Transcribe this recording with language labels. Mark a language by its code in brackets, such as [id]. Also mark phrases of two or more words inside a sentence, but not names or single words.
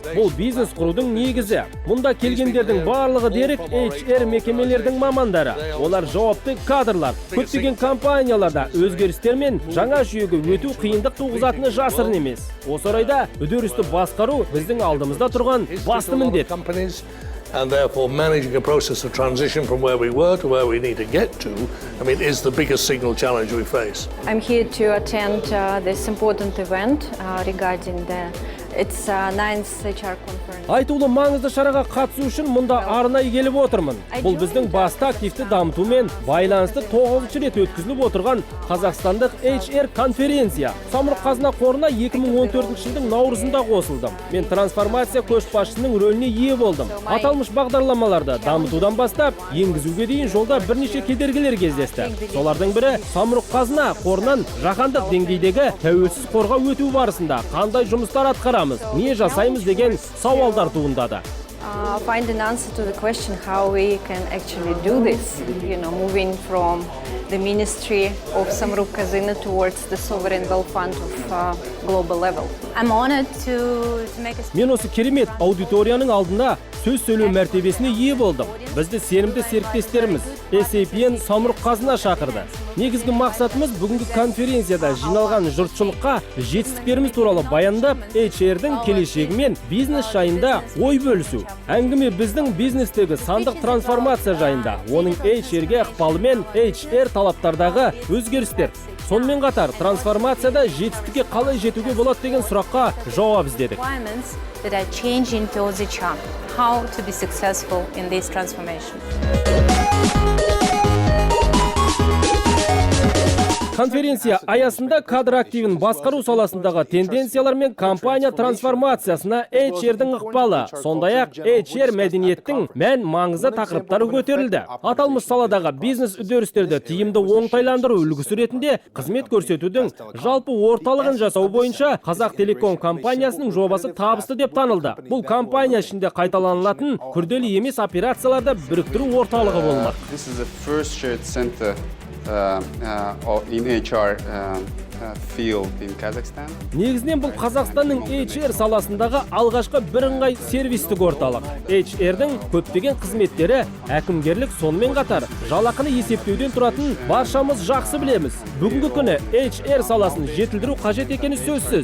[kk] Бұл бизнес құрудың негізі. Мұнда келгендердің барлығы дерек HR мекемелердің мамандары. Олар жауапты кадрлар. Көптеген компанияларда өзгерістер мен жаңа жүйеге өту қиындық туғызатыны жасырын емес. Осы орайда үдерісті басқару біздің алдымызда тұрған басты міндет. [en] And therefore managing a process of transition from where we were to where we need to get to, is the biggest single challenge we face. I'm here to attend this important event regarding its 9th HR conference. [kk] Айтулы маңызды шараға қатысу үшін мұнда арнайы келіп отырмын. Бұл біздің басты активті дамытумен байланысты 9-ші рет өткізіліп отырған Қазақстандық HR конференция. Самұрық-қазына қорына 2014 жылдың наурызында қосылдым. Мен трансформация көшбасшысының рөліне ие болдым. Аталмыш бағдарламаларды дамытудан бастап, енгізуге дейін жолда бірнеше кедергілер кездесті. Солардың бірі Самұрық-қазына қорынан жаһандық деңгейдегі тәуелсіз қорға өту барысында қандай жұмыстар атқарамыз, не жасаймыз деген сауалдар туындады. [en] Find an answer to the question how we can actually do this, moving from the Ministry of Samұрық-қазына towards the sovereign wealth fund of global level. I'm honored to make a... [kk] Мен осы керемет аудиторияның алдында сөз сөйлеу мәртебесіне ие болдым. Бізді сенімді серіктестеріміз SAPN Самұрық-қазына шақырды. Негізгі мақсатымыз бүгінгі конференцияда жиналған жұртшылыққа жетістіктеріміз туралы баяндап, HR-дің келешегі мен бизнес жайында ой бөлісу. Әңгіме біздің бизнестегі сандық трансформация жайында, оның HR-ге ықпалы мен HR талаптардағы өзгерістер. Сонымен қатар трансформацияда жетістікке қалай жетуге болады деген сұраққа жауап іздедік. [en] That are changing towards HR. How to be successful in this transformation. [kk] Конференция аясында кадр активін басқару саласындағы тенденциялар мен компания трансформациясына HR-дің ықпалы, сондай-ақ HR мәдениеттің мән маңызы тақырыптары көтерілді. Аталмыш саладағы бизнес үдерістерді тиімді оңтайландыру үлгісі ретінде қызмет көрсетудің жалпы орталығын жасау бойынша Қазақтелеком компаниясының жобасы табысты деп танылды. Бұл компания ішінде қайталанылатын күрделі емес операцияларды біріктіру орталығы болмақ. [en] This is the first shared center in HR field in Kazakhstan. [kk] Негізінен бұл Қазақстанның HR саласындағы алғашқы бірыңғай сервистік орталық. HR-дің көптеген қызметтері әкімгерлік сонымен қатар жалақыны есептеуден тұратын баршамыз жақсы білеміз. Бүгінгі күні HR саласын жетілдіру қажет екені сөзсіз.